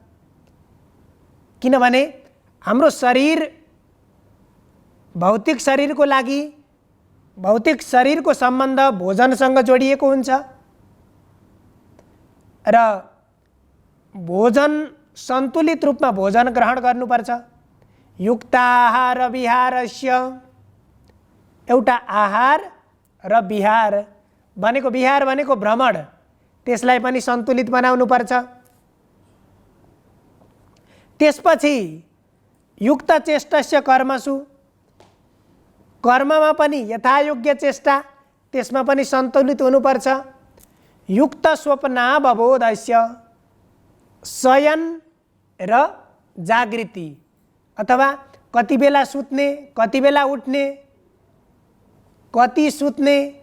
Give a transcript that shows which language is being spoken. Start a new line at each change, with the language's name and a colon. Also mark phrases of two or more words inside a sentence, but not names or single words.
Nepali: किनभने हाम्रो शरीर भौतिक शरीरको लागि भौतिक शरीरको सम्बन्ध भोजनसँग जोडिएको हुन्छ र भोजन सन्तुलित रूपमा भोजन ग्रहण गर्नुपर्छ।
Sanskrit: युक्ताहार विहारस्य,
Nepali: एउटा आहार र विहार भनेको भ्रमण, त्यसलाई पनि सन्तुलित बनाउनुपर्छ।
Sanskrit: त्यसपछि युक्त चेष्टस्य कर्मसु,
Nepali: कर्ममा पनि यथायोग्य चेष्टा, त्यसमा पनि सन्तुलित हुनुपर्छ।
Sanskrit: युक्त स्वप्नावबोधस्य,
Nepali: शयन र जागृति अथवा कति बेला सुत्ने, कति बेला उठ्ने, कति सुत्ने,